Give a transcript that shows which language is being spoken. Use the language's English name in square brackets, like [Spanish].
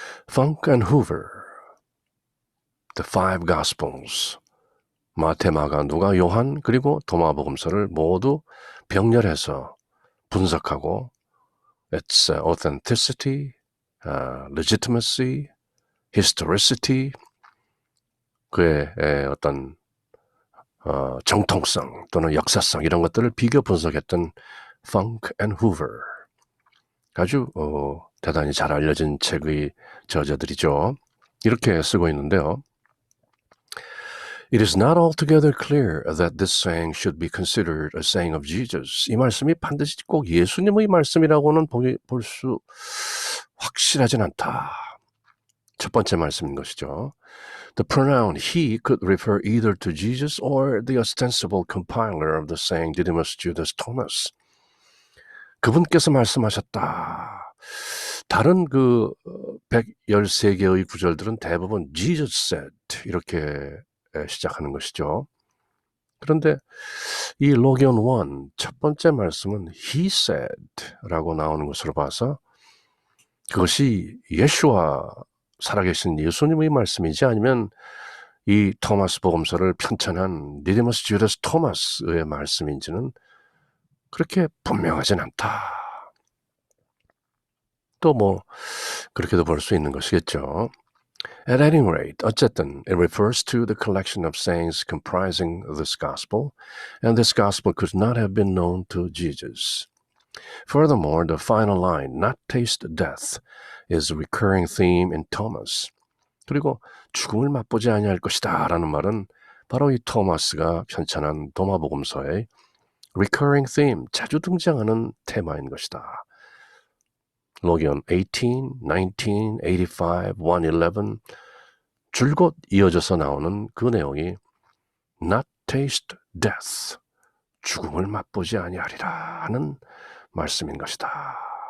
[Korean] Funk and Hoover, The Five Gospels, 마태, 마가, 누가, 요한 그리고 도마복음서를 모두 병렬해서 분석하고 [English] its authenticity, legitimacy, historicity, [Korean] 그의 어떤 정통성 또는 역사성 이런 것들을 비교 분석했던 Funk and Hoover, 아주 대단히 잘 알려진 책의 저자들이죠. 이렇게 쓰고 있는데요. [English] It is not altogether clear that this saying should be considered a saying of Jesus. [Korean] 이 말씀이 반드시 꼭 예수님의 말씀이라고는 볼 수 확실하진 않다. 첫 번째 말씀인 것이죠. [English] The pronoun he could refer either to Jesus or the ostensible compiler of the saying Didymus Judas Thomas. [Korean] 그분께서 말씀하셨다. 다른 113개의 구절들은 대부분 [English] Jesus said [Korean] 이렇게 시작하는 것이죠. 그런데 이 로기온 1 첫 번째 말씀은 [English] he said [Korean] 라고 나오는 것으로 봐서 그것이 예수와 살아계신 예수님의 말씀이지 아니면 이 토마스 복음서를 편찬한 디디머스 주다스 토마스의 말씀인지는 그렇게 분명하진 않다. 또 그렇게도 볼 수 있는 것이겠죠. [English] At any rate, [Korean] 어쨌든 [English] it refers to the collection of sayings comprising this gospel, and this gospel could not have been known to Jesus. Furthermore, the final line, not taste death, is a recurring theme in Thomas. [Korean] 그리고 죽음을 맛보지 아니할 것이다 라는 말은 바로 이 토마스가 편찬한 도마복음서의 [English] recurring theme, [Korean] 자주 등장하는 테마인 것이다. 로기온 18, 19, 85, 111 줄곧 이어져서 나오는 그 내용이 [English] not taste death, [Korean] 죽음을 맛보지 아니하리라 하는 말씀인 것이다.